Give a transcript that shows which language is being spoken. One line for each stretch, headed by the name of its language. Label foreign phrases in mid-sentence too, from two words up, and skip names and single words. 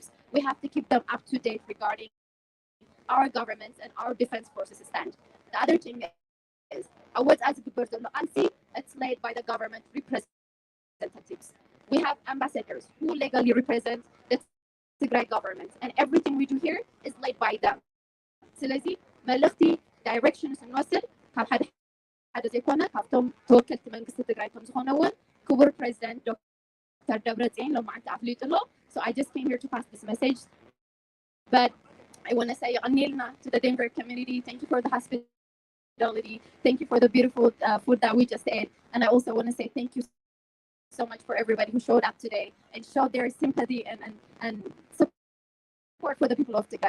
English: We have to keep them up to date regarding our governments and our defense forces stand. The other thing is, it's led by the government representatives. We have ambassadors who legally represent the Tigray government, and everything we do here is led by them.
Tigrinya: ስለዚህ መልእኽቲ ዳይሬክሽንስ እንወስድ ካብ ሓደ ዘይኮነ ካብቶም ተወከልቲ መንግስቲ ትግራይ ከም ዝኾነ እውን ክቡር ፕሬዚደንት ዶክተር ደብረጽዮን ሎማዓንቲ ኣፍሊጡሎ.
English: So I just came here to pass this message, but I want to say يقنيلنا to the Denver community, thank you for the hospitality, thank you for the beautiful food that we just ate, and I also want to say thank you so much for everybody who showed up today and showed their sympathy and support for the people of Tigray.